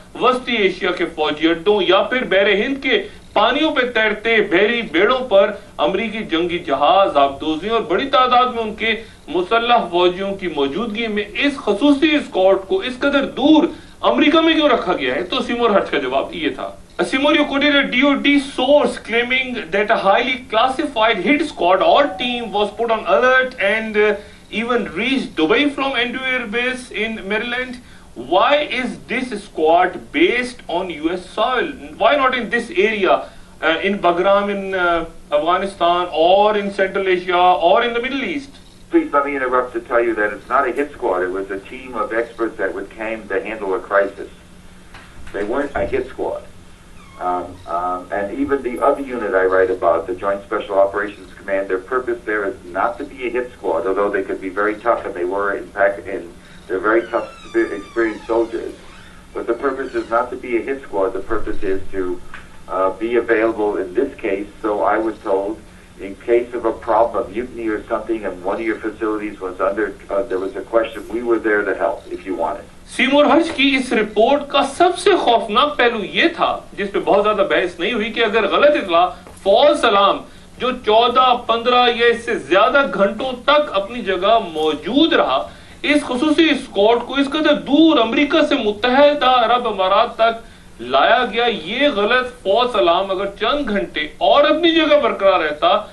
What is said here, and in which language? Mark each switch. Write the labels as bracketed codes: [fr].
[ur] وسطی ایشیا کے فوجی اڈوں یا پھر بحر ہند کے پانیوں پہ تیرتے بحری بیڑوں پر امریکی جنگی جہاز، آبدوزیوں اور بڑی تعداد میں ان کے مسلح فوجیوں کی موجودگی میں اس خصوصی اسکواڈ کو اس قدر دور امریکہ میں کیوں رکھا گیا ہے؟ تو سیمور ہرش کا جواب یہ تھا. [en] Seymour, you quoted a DoD source claiming that a highly classified hit squad or team was put on alert and even reached Dubai from Andrew Air Base in Maryland. Why is this squad based on US soil? Why not in this area, in Bagram in Afghanistan or in Central Asia or in the Middle East? Please let me interrupt to tell you that it's not a hit squad. It was a team of experts that came to handle a crisis. They weren't a hit squad. And even the other unit I write about, the Joint Special Operations Command, their purpose there is not to be a hit squad, although they could be very tough, and they were, in fact, they're very tough, experienced soldiers. But the purpose is not to be a hit squad. The purpose is to be available in this case, so I was told, in case of a problem, a mutiny or something, and one of your facilities was under, there was a question, we were there to help if you wanted. [ur] سیمور Harsh کی اس report کا سب سے خوفناک پہلو یہ تھا، جس پہ بہت زیادہ بحث نہیں ہوئی، کہ اگر غلط اطلاع فالس الارم جو 14، 15 یا اس سے زیادہ گھنٹوں تک اپنی جگہ موجود رہا، اس خصوصی اسکواڈ کو اس قدر دور امریکہ سے متحدہ عرب امارات تک لایا گیا، یہ غلط فالس الارم اگر چند گھنٹے اور اپنی جگہ برقرار رہتا